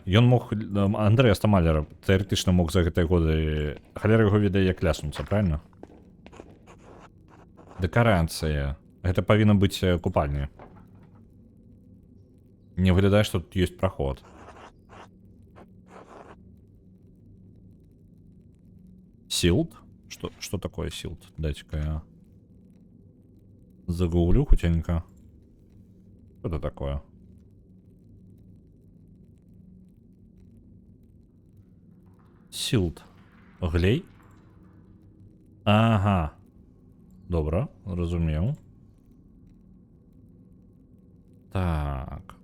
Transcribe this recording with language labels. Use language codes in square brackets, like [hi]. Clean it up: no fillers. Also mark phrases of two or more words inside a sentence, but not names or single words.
[be] Ён мог, Андрэас Малера тэарэтычна мог за гэтыя годы, халера яго ведае як ляснуцца, правильно? Дэкарацыя. Гэта павінна быць купальня. Не выглядае, што тут ёсць праход. [ru] Силд? Что такое силд? Дайте-ка я загуглю хутенько. Что это такое? Силд. [be] Глей? Ага. Добра, разумеў. Так.